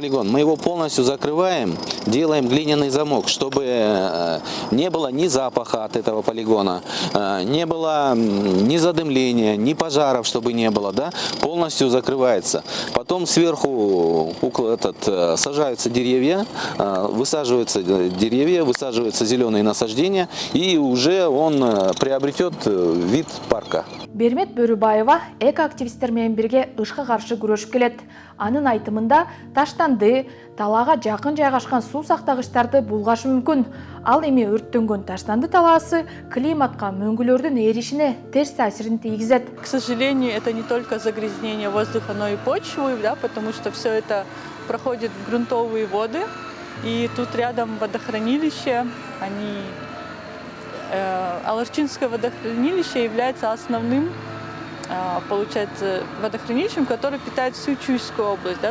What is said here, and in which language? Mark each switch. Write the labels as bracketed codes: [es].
[ru] Мы его полностью закрываем, делаем глиняный замок, чтобы не было ни запаха от этого полигона, не было ни задымления, ни пожаров, чтобы не было, да, полностью закрывается. Потом сверху сажаются деревья, высаживаются зеленые насаждения, и уже он приобретет вид парка. [ky] Бермет Бөрүбаева экоактивисттер менен бирге ышка каршы күрөшүп келет. Анын айтымында таштанды, талаага жакын жайгашкан суу сактагычтарды булгашы мүмкүн. Ал эми өрттөнгөн таштанды талаасы климатка мөңгүлөрдүн эришине терс таасирин тийгизет. [ru] К сожалению, это не только загрязнение воздуха, но и почвы, да, потому что все это проходит в грунтовые воды. И тут рядом водохранилище, Аларчинское водохранилище является основным, получается, водохранилищем, которое питает всю Чуйскую область.